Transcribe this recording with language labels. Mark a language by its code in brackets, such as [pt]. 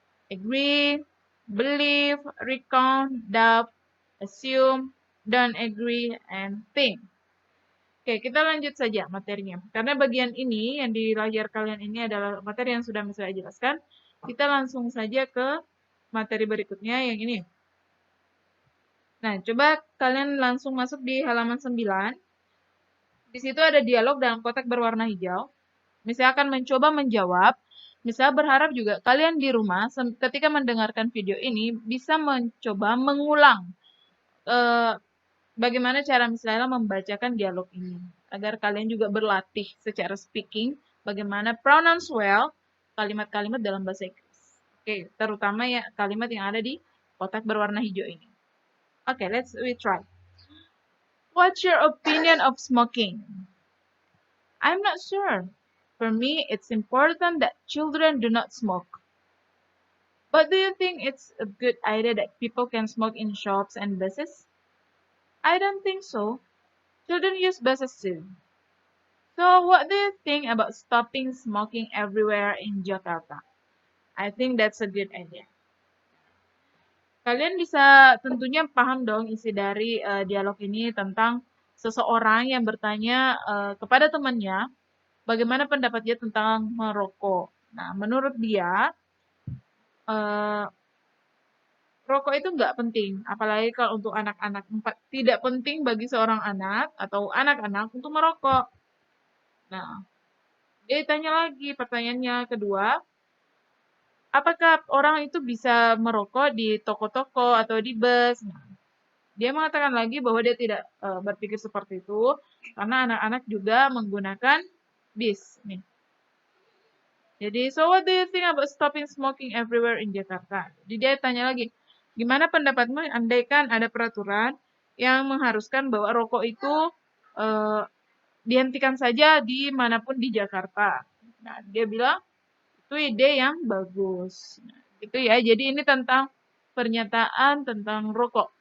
[en] Agree, believe, recount, doubt, assume, don't agree, and think. [id] Oke, kita lanjut saja materinya. Karena bagian ini yang di layar kalian ini adalah materi yang sudah saya jelaskan. Kita langsung saja ke materi berikutnya yang ini. Nah, coba kalian langsung masuk di halaman 9. Di situ ada dialog dalam kotak berwarna hijau. Misalkan mencoba menjawab. Misal berharap juga kalian di rumah ketika mendengarkan video ini bisa mencoba mengulang bagaimana cara misalnya membacakan dialog ini. Agar kalian juga berlatih secara speaking bagaimana [en] pronounce well [id] kalimat-kalimat dalam bahasa Inggris. Oke, terutama ya kalimat yang ada di kotak berwarna hijau ini. [en] Oke, we try. What's your opinion of smoking? I'm not sure. For me, it's important that children do not smoke. But do you think it's a good idea that people can smoke in shops and buses? I don't think so. Children use buses too. So what do you think about stopping smoking everywhere in Jakarta? I think that's a good idea. [id] Kalian bisa tentunya paham dong isi dari dialog ini tentang seseorang yang bertanya kepada temannya bagaimana pendapat dia tentang merokok. Nah, menurut dia, rokok itu nggak penting, apalagi kalau untuk anak-anak. Tidak penting bagi seorang anak atau anak-anak untuk merokok. Nah, Dia tanya lagi pertanyaannya kedua, apakah orang itu bisa merokok di toko-toko atau di bus? Nah, dia mengatakan lagi bahwa dia tidak berpikir seperti itu karena anak-anak juga menggunakan bis. Nih. Jadi, [en] so what do you think about stopping smoking everywhere in Jakarta? [id] Jadi dia tanya lagi, gimana pendapatmu andaikan ada peraturan yang mengharuskan bahwa rokok itu dihentikan saja di manapun di Jakarta. Nah, dia bilang itu ide yang bagus. Nah, gitu ya. Jadi ini tentang pernyataan tentang rokok.